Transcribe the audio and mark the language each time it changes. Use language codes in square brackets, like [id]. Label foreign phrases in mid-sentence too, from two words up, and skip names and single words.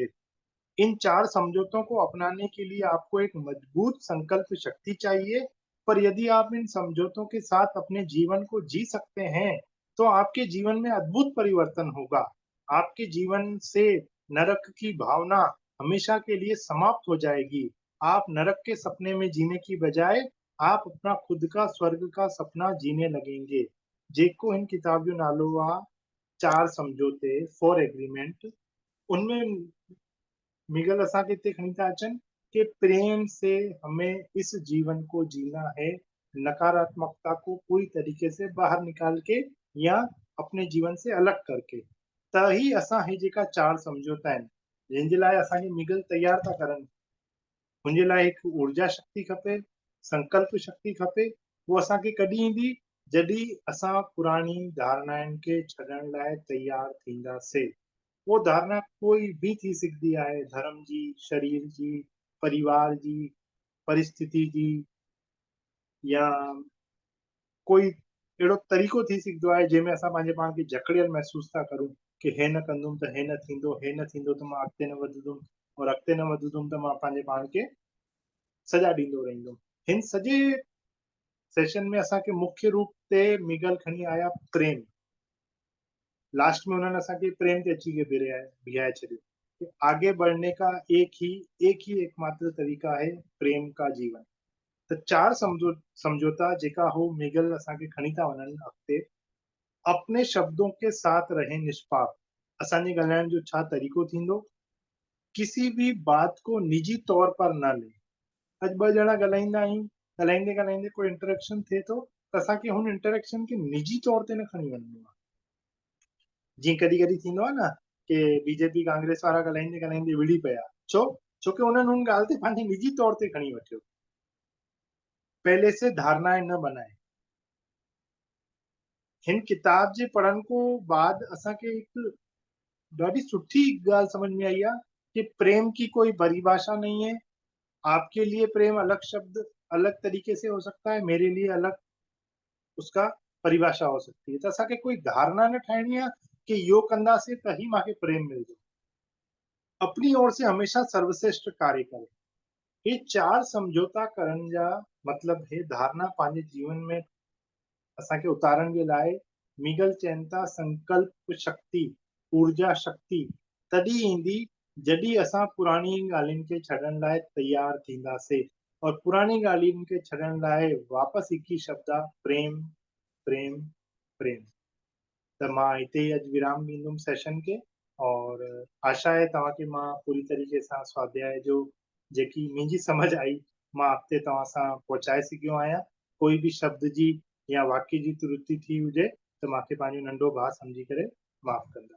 [hi] इन 4 समझौतों को अपनाने के लिए आपको एक मजबूत संकल्प शक्ति चाहिए, पर यदि आप इन समझौतों के साथ अपने जीवन को जी सकते हैं, तो आपके जीवन में अद्भुत परिवर्तन होगा। आपके जीवन से नरक की भावना हमेशा के लिए समाप्त हो जाएगी। आप नरक के सपने में जीने की बजाय आप अपना खुद का स्वर्ग का सपना जीने लगेंगे। [sd] जेको हिन किताब जो नालो आहे 4 समझौते, 4 एग्रीमेंट। [hi] उनमें मिगल [sd] असांखे हिते खणी था अचनि [hi] कि प्रेम से हमें इस जीवन को जीना है, नकारात्मकता को पूरी तरीके से बाहर निकाल के या अपने जीवन से अलग करके। [sd] त ही असां हे जेका 4 समझौता आहिनि जंहिंजे लाइ असांखे मिगल तयार था करनि, हुनजे लाइ हिकु ऊर्जा शक्ति खपे, संकल्प शक्ति खपे। उहो असांखे कॾहिं ईंदी जॾहिं असां पुराणी धारणाउनि खे छॾण लाइ तयार थींदासीं। [hi] वो धारणा कोई भी [sd] थी सकती है, धर्म जी, शरीर जी, परिवार जी, परिस्थिति जी, या कोई अहिड़ो तरीक़ो थी सघंदो आहे जंहिंमें असां पंहिंजे पाण खे जकड़ियल महसूस था करूं कि हे न कंदुमि त हे न थींदो, हे न थींदो त मां अॻिते न वधंदुमि, और अॻिते न वधंदुमि त मां पंहिंजे पाण खे सजा ॾींदो रहंदुमि। हिन सॼे सेशन में असांखे मुख्य रूप ते मिगल खणी आया प्रेम। [hi] लास्ट में उन्होंने [sd] असांखे प्रेम ते अची के बिहाए छॾियो [hi] कि आगे बढ़ने का एक ही एकमात्र तरीका है प्रेम का जीवन। [sd] त 4 समझौता जेका हो मिगल असांखे खणी था वञनि अॻिते। [hi] अपने शब्दों के साथ रहे निष्पाप। [sd] असांजे ॻाल्हाइण जो छा तरीक़ो थींदो, [hi] किसी भी बात को निजी तौर पर न ले। [sd] अॼु ॿ ॼणा ॻाल्हाईंदा आहियूं, ॻाल्हाईंदे ॻाल्हाईंदे कोई इंटरेक्शन थिए थो त असांखे हुन इंटरेक्शन खे निजी तौर ते न खणी वञिणो आहे। जीअं कॾहिं कॾहिं थींदो आहे न कि बीजेपी कांग्रेस वारा ॻाल्हाईंदे ॻाल्हाईंदे विड़ी पिया, छोकी उन्हनि हुन ॻाल्हि ते पंहिंजे निजी तौर ते खणी वठियो। [hi] पहले से धारणाएं न बनाए। [sd] हिन किताब जे पढ़ण को बाद असांखे हिकु ॾाढी सुठी ॻाल्हि समझ में आई आहे कि [hi] प्रेम की कोई परिभाषा नहीं है। आपके लिए प्रेम अलग शब्द अलग तरीके से हो सकता है, मेरे लिए अलग उसका परिभाषा हो सकती है। [sd] त असांखे कोई धारणा न ठाहिणी आहे कि इहो कंदासीं त ही मूंखे प्रेम मिलंदो। [hi] अपनी ओर से हमेशा सर्वश्रेष्ठ कार्य करें। [sd] ये 4 समझौता करण जा मतलब है धारणा पंहिंजे जीवन में असांखे उतारण जे लाइ मिगल चवनि था संकल्प शक्ति, ऊर्जा शक्ति तॾहिं ईंदी जॾहिं असां पुराणी ॻाल्हियुनि खे छॾण लाइ तयार थींदासीं। और पुराणी ॻाल्हियुनि खे छॾण लाइ वापसि हिकु ई शब्द आहे प्रेम, प्रेम, प्रेम। त मां हिते ई अॼु विराम ॾींदुमि सेशन खे, और आशा आहे तव्हांखे मां पूरी तरीक़े सां स्वाध्याय जो जेकी मुंहिंजी समझ आई मां अॻिते तव्हां सां पहुचाए सघियो आहियां। कोई बि शब्द जी या वाक्य जी त्रुटि थी हुजे त मूंखे पंहिंजो नंढो भाउ सम्झी करे माफ़ कंदा।